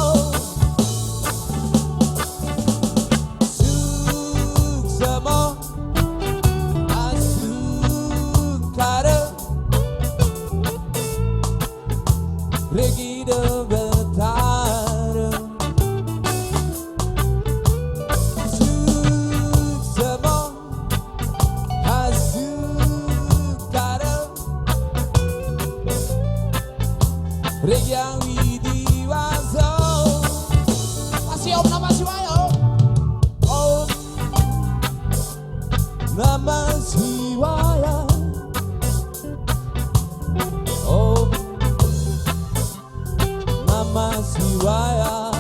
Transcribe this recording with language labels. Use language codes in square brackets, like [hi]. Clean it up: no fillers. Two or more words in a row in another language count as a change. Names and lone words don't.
[ban] suksemo asukara ring ide betara suksemo asukara ring yang widiwasa. [sa] Masih Om Namah Shivaya. Om Namah Shivaya. Om Namah Shivaya.